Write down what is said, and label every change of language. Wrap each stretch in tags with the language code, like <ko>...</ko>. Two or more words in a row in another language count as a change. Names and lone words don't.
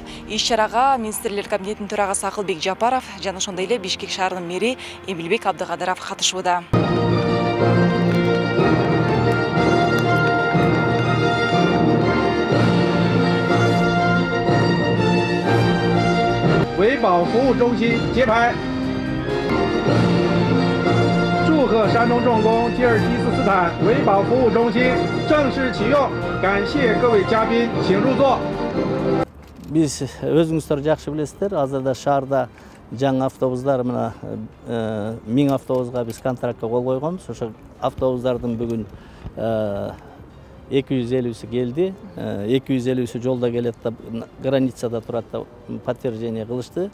<ky>Иш-чарага Министрлер кабинетинин төрагасы Акылбек Жапаров жана ошондой эле Бишкек шаарынын мэри Эмилбек Абдыкадыров катышууда.</ky> <zh>Вэйбао 服务中心揭牌。祝贺山东重工吉尔吉斯斯坦维保服务中心正式启用，感谢各位嘉宾，请入座。</zh> <ky>Биз өзүңүздөр жакшы билесиздер, азырда шаарда жаңы автобустар мына 1000 автобуска биз контрактка кол койгонбуз. Ошо автобустардын бүгүн 250-сі келди. 250-сі жолда келет да, границада турат да, подтверждение кылышты.</ky>